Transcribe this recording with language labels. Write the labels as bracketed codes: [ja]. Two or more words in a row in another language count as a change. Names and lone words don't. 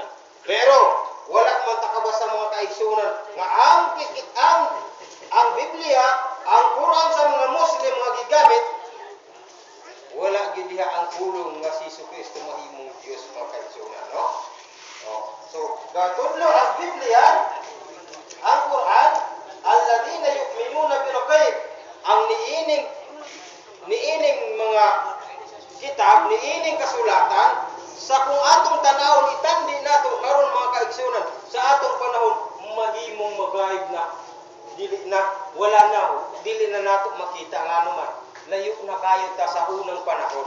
[ceb] Pero wala man takabasa mga kaigsunan nga ang Biblia, ang Quran sa mga Muslim nga gigamit, wala gid diha ang pulong nga si Jesucristo mahimong Dios mga kaigsunan, no? So, gatudlo ang Biblia, ang Quran, [ar] الذين يؤمنون بالغيب, [ceb] ang niining mga kitab, niining kasulatan, sa kung atong tanawon itandi nato karon mga kaigsunan, sa atong panahon mahimong magaib na. dili na wala na dili na nato makita nga naman layo na kayo ta sa unang panahon.